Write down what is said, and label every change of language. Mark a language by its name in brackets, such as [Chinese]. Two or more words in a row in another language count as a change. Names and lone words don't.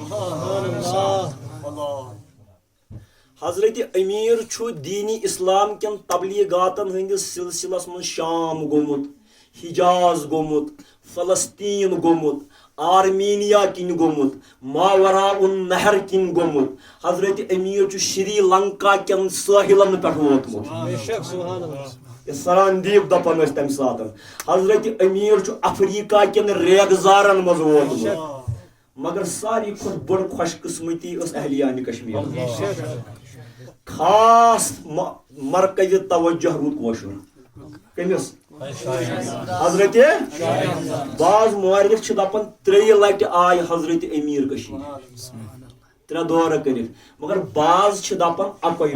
[Kashmiri] حضرت امیر چھ دینی اسلام کن تبلیغاتن ہندس سلسلس من شام گومت حجاز گومت فلسطین گومت آرمینیا کن گومت ماوراء النہر کن گومت حضرت امیر چھ شری لنکا کن ساحلن پہ ووتمت سراندیپ دپان اس تم سات حضرت امیر چھ افریقہ کن ریگزارن مز ووتمت مگر ساری کھت بڑ خوش قسمتی اس اہلیان کشمیر خاص مرکز توجہ رود کوشر کمس حضرت بعض مورخ چھ دپان 3 لٹہ آئی حضرت امیر کشیر 3 دورہ کرت مگر بعض چھ دپان اکوئی